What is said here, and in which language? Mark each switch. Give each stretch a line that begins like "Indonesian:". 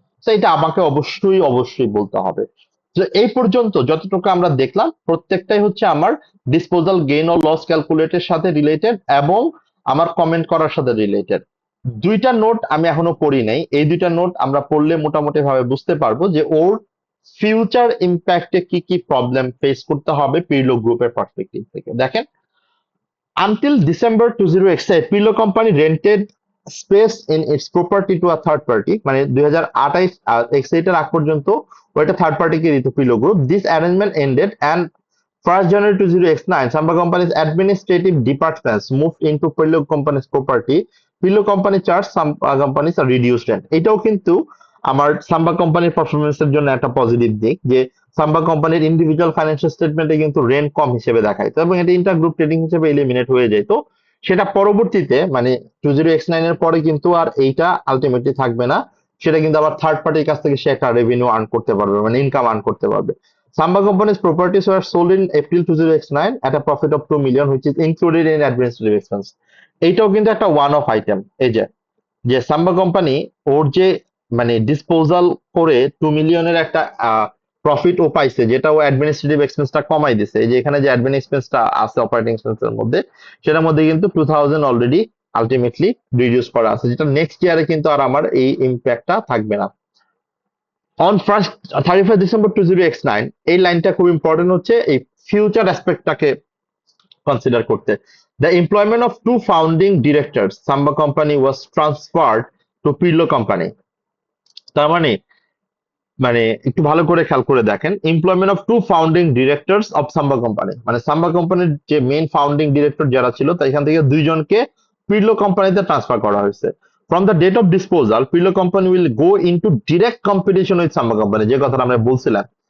Bangla: তো এটা আমাকে অবশ্যই অবশ্যই বলতে হবে। তো এই পর্যন্ত যতটুকু আমরা দেখলাম প্রত্যেকটাই হচ্ছে আমার ডিসপোজাল গেইন ও লস ক্যালকুলেটের সাথে রিলেটেড এবং আমার কমেন্ট করার সাথে রিলেটেড। দুইটা নোট আমি এখনো পড়ি নাই, এই দুইটা নোট আমরা পড়লে মোটামুটি ভাবে বুঝতে পারবো যে ওর ফিউচার ইম্প্যাক্টে কি কি প্রবলেম ফেস করতে হবে পিরলো গ্রুপের পার্সপেক্টিভ থেকে।
English: দেখেন, until December 2008, Pirlo Company rented space in its property to a third party,
Bangla: মানে 2028 এক্সাইটের আগ পর্যন্ত ওইটা থার্ড পার্টিকে দিত pillow group.
English: This arrangement ended and 1st January 2009 Samba Company's administrative departments moved into Pirlo Company's property. Pirlo Company charged Samba Companies a reduced rent.
Bangla: এটাও কিন্তু আমার সাম্বা কোম্পানির পারফরমেন্সের জন্য একটা পজিটিভ দিক যে সাম্বা কোম্পানির ইন্ডিভিজুয়াল ফাইন্যান্সিয়াল স্টেটমেন্টে কিন্তু রেন্ট কম হিসেবে দেখাইতো এবং এটা ইন্টারগ্রুপ ট্রেডিং হিসেবে এলিমিনেট হয়ে যেত। সেটা পরবর্তীতে মানে 2009 এর পরে কিন্তু আর এইটা আলটিমেটলি থাকবে না, সেটা কিন্তু আবার থার্ড পার্টির কাছ থেকে সে একটা রেভিনিউ আর্ন করতে পারবে, মানে ইনকাম আর্ন করতে পারবে।
English: Samba Company's properties were sold in April 2009 at a profit of 2 million, which is included in administrative expense.
Bangla: এইটাও কিন্তু একটা ওয়ান অফ আইটেম। এই যে যে সাম্বা কোম্পানি ওর যে মানে ডিসপোজাল করে 2 মিলিয়নের একটা প্রফিট ও পাইছে, যেটা ও অ্যাডমিনিস্ট্রেটিভ এক্সপেন্সটা কমাই দিছে। এই যে এখানে যে অ্যাডমিন এক্সপেন্সটা আছে অপারেটিং এক্সপেন্সের মধ্যে, সেটার মধ্যে কিন্তু 2000 অলরেডি আলটিমেটলি রিডিউস করা আছে, যেটা নেক্সট ইয়ারে কিন্তু আর আমার এই ইম্প্যাক্টটা থাকবে না। অন 31st December 2009, এই লাইনটা খুব ইম্পর্টেন্ট হচ্ছে এই ফিউচার অ্যাসপেক্টটাকে কনসিডার করতে।
English: The employment of two founding directors, Samba Company was transferred to Pirlo Company.
Bangla: তার মানে মানে একটু ভালো করে খেয়াল করে দেখেন, employment of two founding directors of samba company, মানে সাম্বা কোম্পানির যে মেইন ফাউন্ডিং ডিরেক্টর যারা ছিল তা এখান থেকে দুইজনকে পিরলো কোম্পানিতে ট্রান্সফার করা হয়েছে।
English: from the date of disposal Pirlo company will go into direct competition with Samba company,
Bangla: যে কথাটা আমরা বলছিলাম।